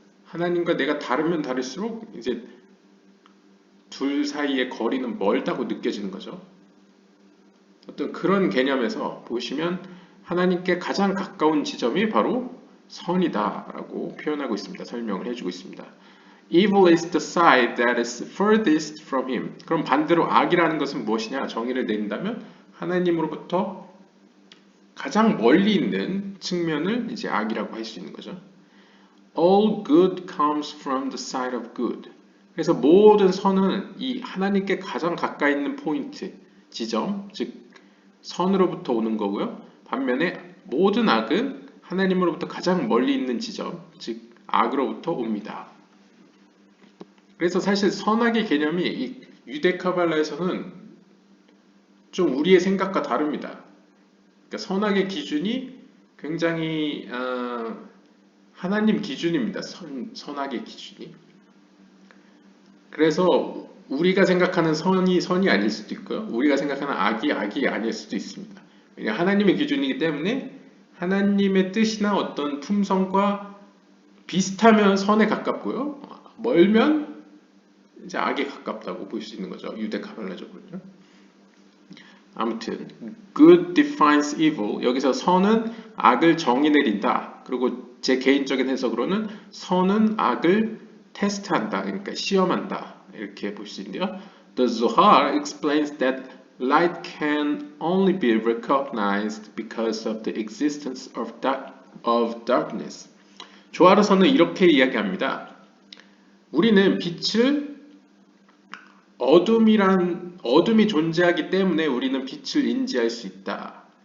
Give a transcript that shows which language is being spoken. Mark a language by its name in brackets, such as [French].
[Korean] 하나님과 내가 다르면 다를수록 이제 둘 사이의 거리는 멀다고 느껴지는 거죠. 어떤 그런 개념에서 보시면 하나님께 가장 가까운 지점이 바로 선이다라고 표현하고 있습니다. 설명을 해주고 있습니다. [English] Evil is the side that is furthest from him. [Korean] 그럼 반대로 악이라는 것은 무엇이냐? 정의를 내린다면 하나님으로부터 가장 멀리 있는 측면을 이제 악이라고 할 수 있는 거죠. [English] All good comes from the side of good. [Korean] 그래서 모든 선은 이 하나님께 가장 가까이 있는 포인트, 지점, 즉 선으로부터 오는 거고요. 반면에 모든 악은 하나님으로부터 가장 멀리 있는 지점, 즉 악으로부터 옵니다. 그래서 사실 선악의 개념이 이 유대 카발라에서는 좀 우리의 생각과 다릅니다. 그러니까 선악의 기준이 굉장히 하나님 기준입니다. 선악의 기준이. 그래서 우리가 생각하는 선이 선이 아닐 수도 있고요. 우리가 생각하는 악이 악이 아닐 수도 있습니다. 왜냐하면 하나님의 기준이기 때문에 하나님의 뜻이나 어떤 품성과 비슷하면 선에 가깝고요. 멀면 이제 악에 가깝다고 볼 수 있는 거죠. 유대 카발라적으로요. 아무튼 [English] good defines evil. [Korean] 여기서 선은 악을 정의 내린다. 그리고 제 개인적인 해석으로는 선은 악을 테스트한다. 그러니까 시험한다. 이렇게 볼 수 있는데요. [English] The Zohar explains that light can only be recognized because of the existence of darkness. [Korean] 조하르서는 이렇게 이야기합니다. 우리는 빛을 어둠이 존재하기 때문에 우리는 빛을 인지할 수 있다.